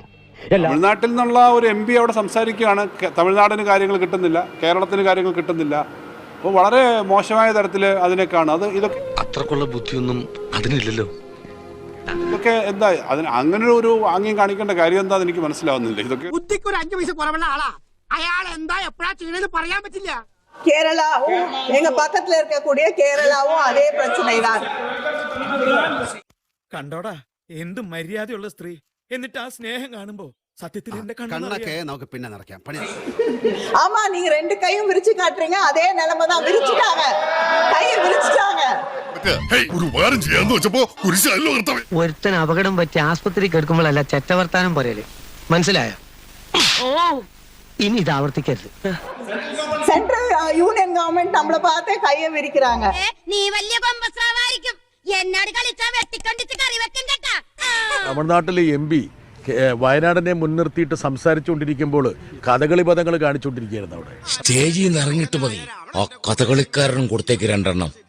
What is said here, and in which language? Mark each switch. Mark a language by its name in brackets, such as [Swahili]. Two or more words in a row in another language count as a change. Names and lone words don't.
[Malayalam] തമിഴ്നാട്ടിൽ നിന്നുള്ള ഒരു MP അവിടെ സംസാരിക്കുകയാണ്. തമിഴ്നാടിന് കാര്യങ്ങൾ കിട്ടുന്നില്ല, കേരളത്തിന് കാര്യങ്ങൾ കിട്ടുന്നില്ല. അപ്പോൾ വളരെ മോശമായ തരത്തിൽ അതിനെ കാണും. അത് ഇതൊക്കെ അത്രക്കുള്ള ബുദ്ധിയൊന്നും അതിനില്ലല്ലോ. ഇതൊക്കെ എന്താ അതിന് അങ്ങനെ ഒരു ആംഗ്യം കാണിക്കേണ്ട കാര്യം എന്താന്ന് എനിക്ക് മനസ്സിലാവുന്നില്ല. ഇതൊക്കെ ബുദ്ധിക്ക് ഒരു 5 പൈസ കുറവുള്ള ആളാ. അയാൾ എന്താ എപ്പോഴാ ചെയ്യണെന്ന് പറയാൻ പറ്റില്ല. [Tamil] கேரளாவும் எங்க பக்கத்துல இருக்கக்கூடிய கேரளாவும் அதே பிரச்சனை தான். [Malayalam] കണ്ടോടാ എന്ത് മര്യാദയുള്ള സ്ത്രീ. എന്നിട്ട് ആ സ്നേഹം കാണുമ്പോ സത്യത്തിൽ എന്റെ കണ്ണൊക്കെ നമുക്ക് പിന്നെ നിറയ്ക്കാം. [Tamil] ஆமா, நீங்க 2 கையும் விரிச்சு காட்டுறீங்க, அதே நிலைமை தான். விரிச்சுட்டாங்க, கையை விரிச்சுட்டாங்க. [Malayalam] ഒരുത്തൻ അപകടം പറ്റി ആസ്പത്രി കിടക്കുമ്പോഴല്ല ചെറ്റവർത്താനം പറയല്, മനസ്സിലായോ? ഇനി ഇത് ആവർത്തിക്കരുത്. [English] central union government [Tamil] நம்மள பார்த்தே கையை விரிக்கிறாங்க. [Malayalam] നീ വലിയ കൊമ്പസ്രാവായിരിക്കും. എന്നോട് കളിച്ചാ വെട്ടിക്കൊണ്ടിച്ച് കറി വെക്കും കേട്ടാ. തമിഴ്നാട്ടിലെ MP വയനാടിനെ മുൻനിർത്തിയിട്ട് സംസാരിച്ചുകൊണ്ടിരിക്കുമ്പോൾ കഥകളി പദങ്ങൾ കാണിച്ചുകൊണ്ടിരിക്കുകയായിരുന്നു അവിടെ. സ്റ്റേജിൽ നിന്ന് ഇറങ്ങിട്ട് മതി ആ കഥകളിക്കാരനും കൊടുത്തേക്ക് 2 എണ്ണം.